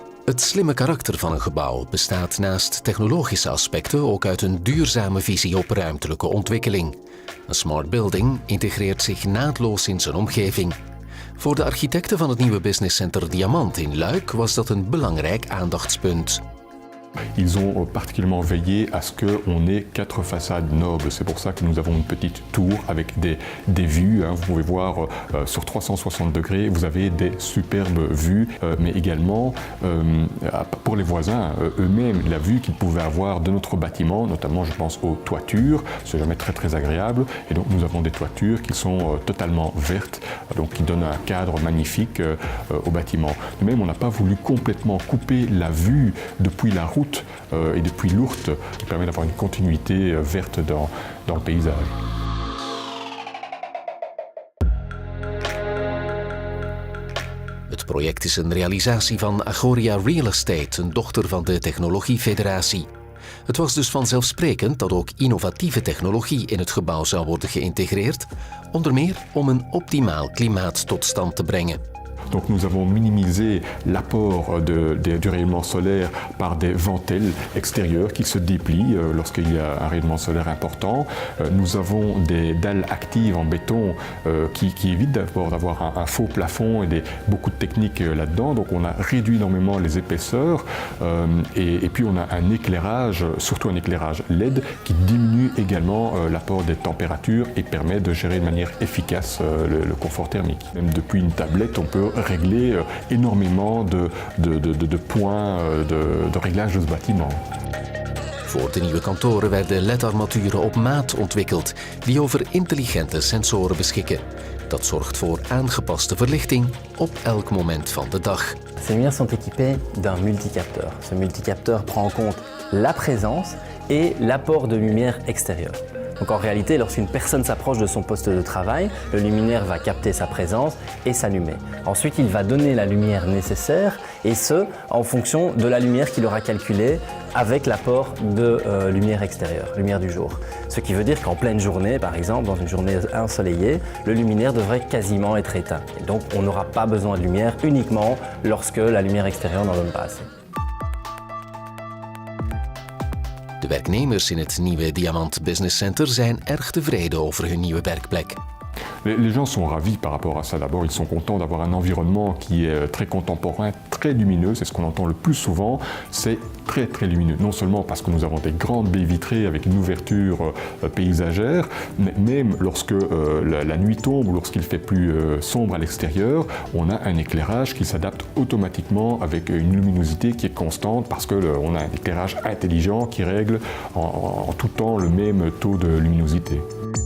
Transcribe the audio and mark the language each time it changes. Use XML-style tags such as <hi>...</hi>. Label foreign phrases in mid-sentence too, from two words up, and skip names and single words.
<nl>Het slimme karakter van een gebouw bestaat naast technologische aspecten ook uit een duurzame visie op ruimtelijke ontwikkeling. Een</nl> <en>smart building</en> <nl>integreert zich naadloos in zijn omgeving. Voor de architecten van het nieuwe businesscenter Diamant in Luik was dat een belangrijk aandachtspunt.</nl> <fr>Ils ont particulièrement veillé à ce qu'on ait 4 façades nobles. C'est pour ça que nous avons une petite tour avec des vues. Vous pouvez voir sur 360 degrés, vous avez des superbes vues, mais également pour les voisins eux-mêmes, la vue qu'ils pouvaient avoir de notre bâtiment, notamment je pense aux toitures, c'est jamais très agréable. Et donc nous avons des toitures qui sont totalement vertes, donc qui donnent un cadre magnifique au bâtiment. De même, on n'a pas voulu complètement couper la vue depuis la route et depuis l'Ourthe, qui permet d'avoir une continuité verte dans le paysage.</fr> <nl>Het project is een realisatie van Agoria Real Estate, een dochter van de Technologiefederatie. Het was dus vanzelfsprekend dat ook innovatieve technologie in het gebouw zou worden geïntegreerd, onder meer om een optimaal klimaat tot stand te brengen.</nl> <fr>Donc nous avons minimisé l'apport du rayonnement solaire par des ventelles extérieures qui se déplient lorsqu'il y a un rayonnement solaire important. Nous avons des dalles actives en béton qui évitent d'abord d'avoir un faux plafond et beaucoup de techniques là-dedans. Donc on a réduit énormément les épaisseurs et puis on a un éclairage, surtout un éclairage LED qui diminue également l'apport des températures et permet de gérer de manière efficace le confort thermique. Même depuis une tablette, on peut régler énormément de points de réglage de ce bâtiment.</fr> <nl>Voor de nieuwe kantoren werden LED-armaturen op maat ontwikkeld, die over intelligente sensoren beschikken. Dat zorgt voor aangepaste verlichting op elk moment van de dag.</nl> <fr>Ces lumières sont équipées d'un multicapteur. Ce multicapteur prend en compte la présence et l'apport de lumière extérieure. Donc en réalité, lorsqu'une personne s'approche de son poste de travail, le luminaire va capter sa présence et s'allumer. Ensuite, il va donner la lumière nécessaire, et ce, en fonction de la lumière qu'il aura calculée avec l'apport de lumière extérieure, lumière du jour. Ce qui veut dire qu'en pleine journée, par exemple, dans une journée ensoleillée, le luminaire devrait quasiment être éteint. Et donc, on n'aura pas besoin de lumière uniquement lorsque la lumière extérieure n'en donne pas assez.</fr> <nl>De werknemers in het nieuwe Diamant Business Center zijn erg tevreden over hun nieuwe werkplek.</nl> <fr>Les gens sont ravis par rapport à ça. D'abord, ils sont contents d'avoir un environnement qui est très contemporain, très lumineux. C'est ce qu'on entend le plus souvent. C'est très lumineux. Non seulement parce que nous avons des grandes baies vitrées avec une ouverture paysagère, mais même lorsque la nuit tombe ou lorsqu'il fait plus sombre à l'extérieur, on a un éclairage qui s'adapte automatiquement avec une luminosité qui est constante parce qu'on a un éclairage intelligent qui règle en tout temps le même taux de luminosité.</fr>